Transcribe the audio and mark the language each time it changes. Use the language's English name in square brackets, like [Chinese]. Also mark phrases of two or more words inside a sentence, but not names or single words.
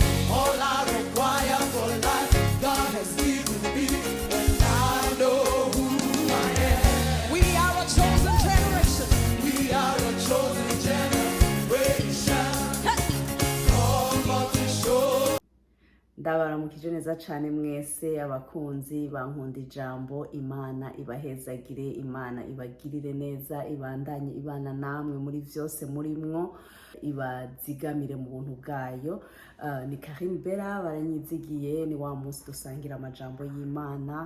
[English] All I require for life, God has given me, and I know who I am. we are a chosen generation. We are a chosen generation, called for to show. [Rundi] ndabaramukije neza cyane mwese abakunzi bankunda ijambo. Imana ibahezagire, Imana ibagirire neza, ibandanye ibana namwe muri byose murimwo, ibazigamire mu buntu bwayo. Ni Karim Bella baranyizigiye, ni wa munsi dusangira amajambo y'Imana.